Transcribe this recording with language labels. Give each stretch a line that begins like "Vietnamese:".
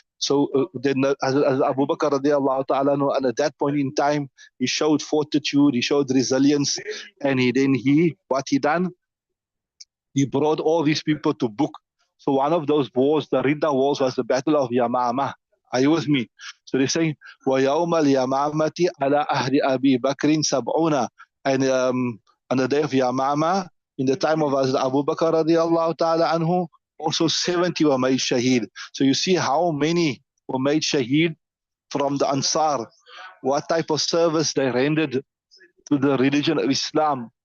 English: So then as Abu Bakr radiallahu ta'ala, and at that point in time, he showed fortitude, he showed resilience, and what he done? He brought all these people to book. So one of those wars, the Ridda wars, was the Battle of Yamama. Are you with me? So they say,
Arabic: وَيَوْمَ الْيَمَامَةِ عَلَى أَهْلِ أَبِي بَكْرٍ سَبْعُونَ.
English: And on the day of Yamama, in the time of Abu Bakr radiallahu ta'ala anhu, also 70 were made shaheed. So you see how many were made shaheed from the Ansar, what type of service they rendered to the religion of Islam.